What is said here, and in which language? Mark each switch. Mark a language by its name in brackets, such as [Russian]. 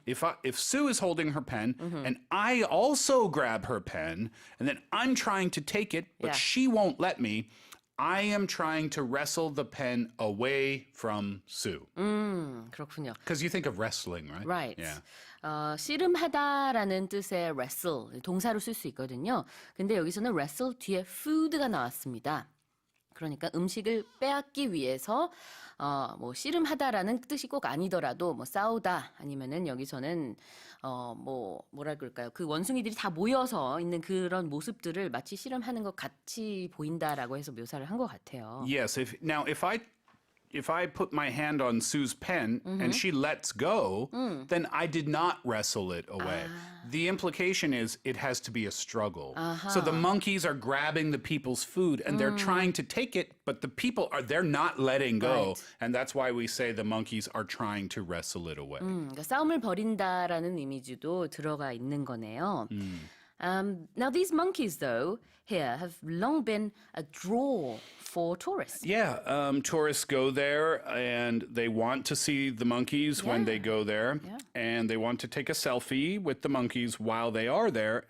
[English] If Sue is holding her pen and I also grab her pen and then I'm trying to take it, but Yeah. she won't let me, I am trying to wrestle the pen away from Sue. [Korean] 그렇군요. [English] Because you think of wrestling, right? Right. Yeah. [Korean] 씨름하다라는 뜻의 wrestle, 동사로 쓸 수 있거든요. 근데 여기서는 wrestle 뒤에 food가 나왔습니다. 그러니까 음식을 빼앗기 위해서 뭐 씨름하다라는 뜻이 꼭 아니더라도 뭐 싸우다 아니면은 여기서는 뭐라 그럴까요? 그 원숭이들이 다 모여서 있는 그런 모습들을 마치 씨름하는 것 같이 보인다라고 해서 묘사를 한 것 같아요. [English] Yes. If I put my hand on Sue's pen and she lets go, then I did not wrestle it away. The implication is it has to be a struggle. So the monkeys are grabbing the people's food and they're trying to take it, but the people they're not letting go. Right. And that's why we say the monkeys are trying to wrestle it away. [Korean] 그러니까 싸움을 벌인다라는 이미지도 들어가 있는 거네요. [English] Now, these monkeys, though, here have long been a draw for tourists. Yeah, tourists go there and they want to see the monkeys when they go there. Yeah. And they want to take a selfie with the monkeys while they are there.